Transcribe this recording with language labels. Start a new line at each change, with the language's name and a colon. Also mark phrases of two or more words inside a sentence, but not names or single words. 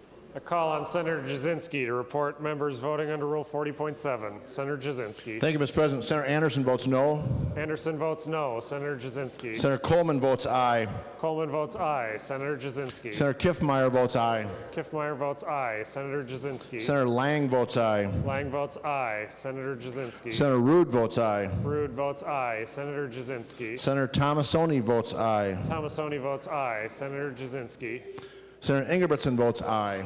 English: I call on Senator Jasinski to report members voting under Rule 40.7. Senator Jasinski. Thank you, Mr. President. Senator Anderson votes no. Anderson votes no. Senator Jasinski. Senator Coleman votes aye. Coleman votes aye. Senator Jasinski. Senator Kiffmeyer votes aye. Kiffmeyer votes aye. Senator Jasinski. Senator Lang votes aye. Lang votes aye. Senator Jasinski. Senator Rude votes aye. Rude votes aye. Senator Jasinski. Senator Tomasoni votes aye. Tomasoni votes aye. Senator Jasinski. Senator Ingebrigtsen votes aye.